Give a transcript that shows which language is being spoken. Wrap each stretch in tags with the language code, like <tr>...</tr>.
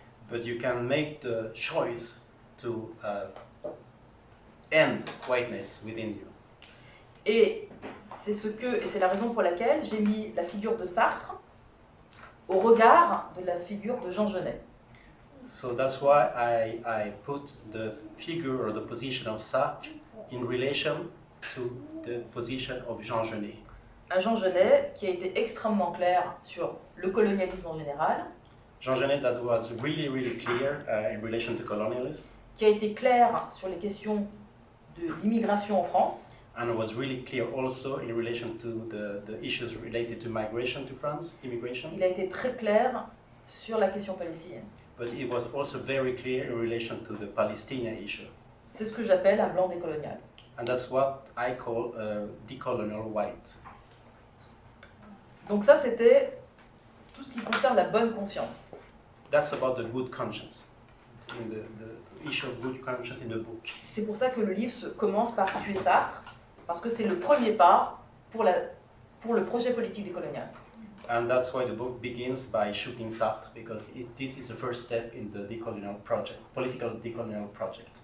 <en>But you can make the choice to end whiteness within you.</en> <fr>Et c'est la raison pour laquelle j'ai mis la figure de Sartre au regard de la figure de Jean Genet.</fr> <en>So that's why I put the figure or the position of Sartre in relation to the position of Jean Genet.</en> <fr>Un Jean Genet qui a été extrêmement clair sur le colonialisme en général.</fr> <en>Jean Genet that was really, really clear in relation to colonialism.</en> <fr>Qui a été clair sur les questions de l'immigration en France.</fr> <en>And was really clear also in relation to the issues related to migration to France, immigration.</en> <fr>Il a été très clair sur la question palestinienne.</fr> <en>But it was also very clear in relation to the Palestinian issue.</en> <fr>C'est ce que j'appelle un blanc décolonial.</fr> <en>And that's what I call a decolonial white.</en> <fr>Donc ça, c'était tout ce qui concerne la bonne conscience.</fr> <en>That's about the good conscience. In the issue of good conscience in the book.</en> <fr>C'est pour ça que le livre commence par Tuer Sartre, parce que c'est le premier pas pour le projet politique décolonial.</fr> <en>And that's why the book begins by shooting Sartre, because this is the first step in the decolonial project, political decolonial project.</en>